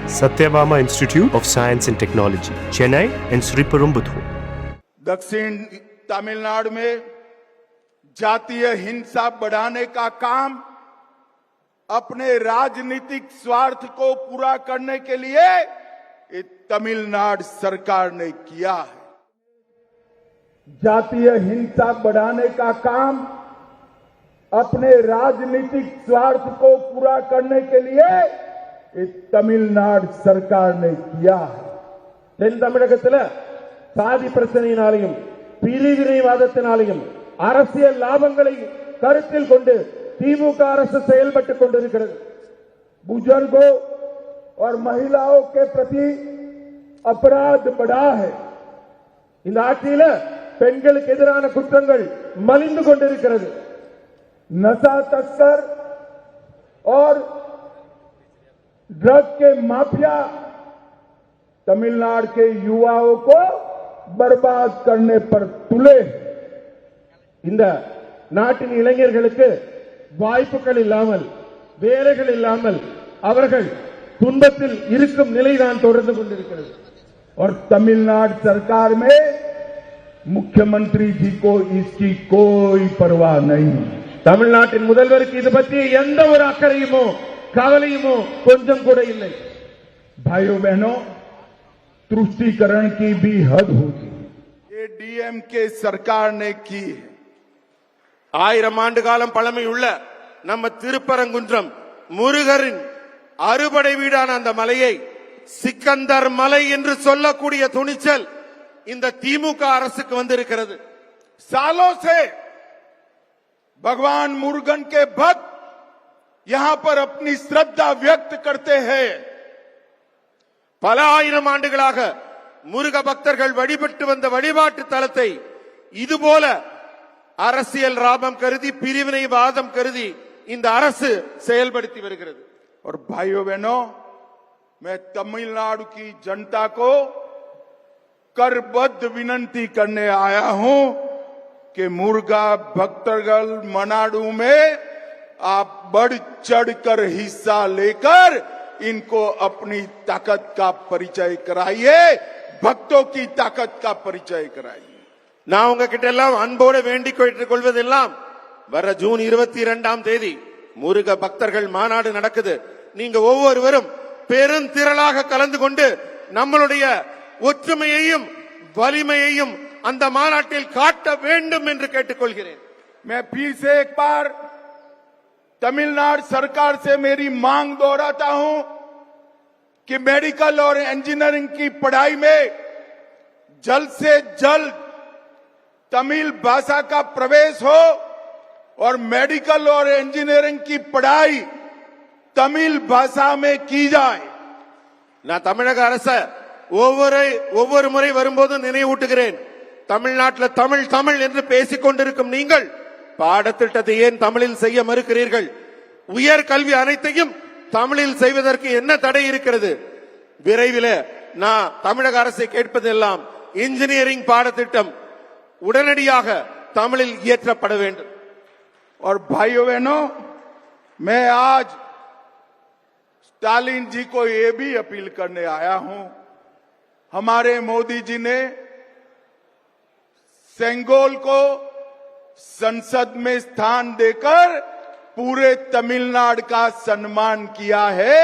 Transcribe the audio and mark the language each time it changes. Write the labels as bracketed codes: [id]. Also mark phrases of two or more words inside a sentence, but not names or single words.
[en] Satyabama Institute of Science and Technology, Chennai and Sri Perumbudur. [hi] दक्षिण तमिलनाडु में जातीय हिंसा बढ़ाने का काम अपने राजनीतिक स्वार्थ को पूरा करने के लिए ये तमिलनाडु सरकार ने किया है। जातीय हिंसा बढ़ाने का काम अपने राजनीतिक स्वार्थ को पूरा करने के लिए ये तमिलनाडु सरकार ने किया है। [ta] தென் தமிழகத்தில் சாதி பிரச்சனையினாலையும் பிரிவினைவாதத்தினாலையும் அரசியல் லாபங்களை கருத்தில் கொண்டு திமுக அரசு செயல்பட்டுக் கொண்டிருக்கிறது। [hi] बुजुर्गों और महिलाओं के प्रति अपराध बढ़ा है। [ta] இந்த ஆட்சியில பெண்களுக்கு எதிரான குற்றங்கள் மலிந்து கொண்டிருக்கிறது। [hi] नशा तस्कर और ड्रग के माफिया तमिलनाडु के युवाओं को बर्बाद करने पर तुले। [ta] இந்த நாட்டின் இளைஞர்களுக்கு வாய்ப்புகள் இல்லாமல் வேலைகள் இல்லாமல் அவர்கள் துன்பத்தில் இருக்கும் நிலைதான் தொடர்ந்து கொண்டிருக்கிறது। [hi] और तमिलनाडु सरकार में मुख्यमंत्री जी को इसकी कोई परवाह नहीं। [ta] தமிழ்நாட்டின் முதல்வருக்கு இது பற்றி எந்த ஒரு அக்கறையுமோ கவலையுமோ கொஞ்சம் கூட இல்லை। [hi] भाइयों बहनों, तुष्टीकरण की भी हद होती ये डीएमके सरकार ने की है। [ta] 1000 ஆண்டு காலம் பழமையுள்ள நம்ம திருப்பரங்குன்றம் முருகரின் அறுபடை வீடான அந்த மலையை சிக்கந்தர் மலை என்று சொல்லக்கூடிய துணிச்சல் இந்த திமுக அரசுக்கு வந்திருக்கிறது। [hi] सालों से भगवान मुरुगन के भक्त यहां पर अपनी श्रद्धा व्यक्त करते हैं। [ta] பல ஆயிரம் ஆண்டுகளாக முருக பக்தர்கள் வழிபட்டு வந்த வழிபாட்டு தலத்தை இதுபோல அரசியல் லாபம் கருதி பிரிவினைவாதம் கருதி இந்த அரசு செயல்படுத்தி வருகிறது। [hi] और भाइयों बहनों, मैं तमिलनाडु की जनता को करबद्ध विनती करने आया हूं कि [ta] முருக பக்தர்கள் மாநாடு [hi] में आप बढ़ चढ़कर हिस्सा लेकर इनको अपनी ताकत का परिचय कराइए, भक्तों की ताकत का परिचय कराइए। [ta] நான் உங்ககிட்ட எல்லாம் அன்போடு வேண்டிக் கொள்வதெல்லாம் வர ஜூன் 22ஆம் தேதி முருக பக்தர்கள் மாநாடு நடக்குது। நீங்க ஒவ்வொருவரும் பெருந்திரளாக கலந்து கொண்டு நம்மளுடைய ஒற்றுமையையும் வலிமையையும் அந்த மாநாட்டில் காட்ட வேண்டும் என்று கேட்டுக்கொள்கிறேன்। [hi] मैं फिर से एक बार तमिलनाडु सरकार से मेरी मांग दोहराता हूं कि मेडिकल और इंजीनियरिंग की पढ़ाई में जल्द से जल्द तमिल भाषा का प्रवेश हो और मेडिकल और इंजीनियरिंग की पढ़ाई तमिल भाषा में की जाए। [ta] நான் தமிழக அரச ஒவ்வொரு முறை வரும்போது நினைவூட்டுகிறேன், தமிழ்நாட்டில் தமிழ் தமிழ் என்று பேசிக் கொண்டிருக்கும் நீங்கள் பாடத்திட்டத்தை ஏன் தமிழில் செய்ய மறுக்கிறீர்கள்? உயர் கல்வி அனைத்தையும் தமிழில் செய்வதற்கு என்ன தடை இருக்கிறது? விரைவில் நான் தமிழக அரசை கேட்பதெல்லாம் இன்ஜினியரிங் பாடத்திட்டம் உடனடியாக தமிழில் இயற்றப்பட வேண்டும்। [hi] और भाइयों बहनों, मैं आज स्टालिन जी को ये भी अपील करने आया हूं। हमारे मोदी जी ने सेंगोल को संसद में स्थान देकर पूरे तमिलनाडु का सम्मान किया है।